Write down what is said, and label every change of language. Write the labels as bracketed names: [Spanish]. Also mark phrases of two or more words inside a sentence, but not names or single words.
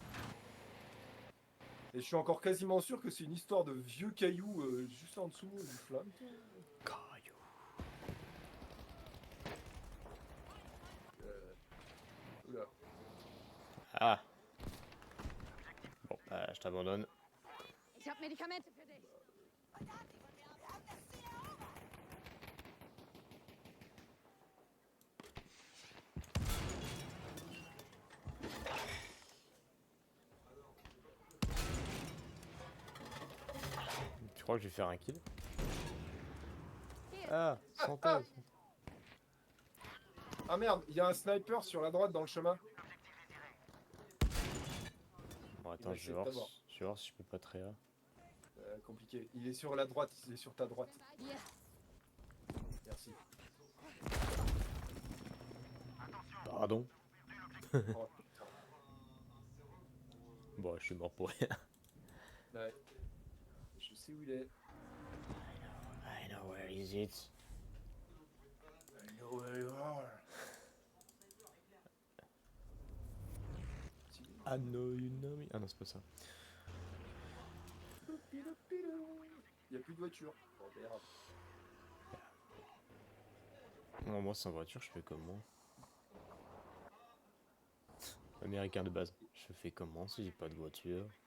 [French] Et je suis encore quasiment sûr que c'est une histoire de vieux cailloux juste en dessous du flamme. Caillou. Oula. Ah. Bon, je t'abandonne. [German] Ich habe Medikamente für dich. [French] Tu crois que je vais faire un kill? [German] Hier. [French] Ah, santé. Ah merde, il y a un sniper sur la droite dans le chemin. Bon, Il attends, va je essayer vais de voir, t'avoir. je vais voir si je peux pas trahir. Compliqué. Il est sur la droite, il est sur ta droite. [German] Bei dir. [French] Merci. Pardon. Oh, putain. Bon, je suis mort pour rien. Ouais. Je sais où il est. [English] I know where is it. I know where you are. I know you know me. [French] Ah non, c'est pas ça. Il n'y a plus de voiture. Oh merde. Non, moi sans voiture, je fais comment? Américain de base. Je fais comment si j'ai pas de voiture?